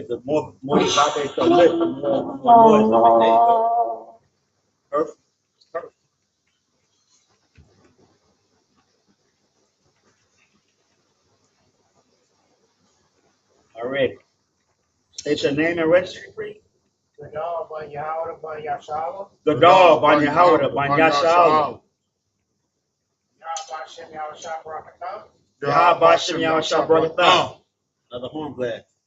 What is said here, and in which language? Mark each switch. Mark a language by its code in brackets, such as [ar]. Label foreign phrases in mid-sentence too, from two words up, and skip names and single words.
[en] The more you vibrate the lip, the more noise of it. There you go. Perfect. Perfect. All right. State your name and registry, please. Gadal ban Yahweh ban Yashawah. Gadal ban Yahweh ban Yashawah. Yahweh Hashem Yahweh Shah Barakatah. Yahweh Hashem Yahweh Shah Barakatah. Another horn blast.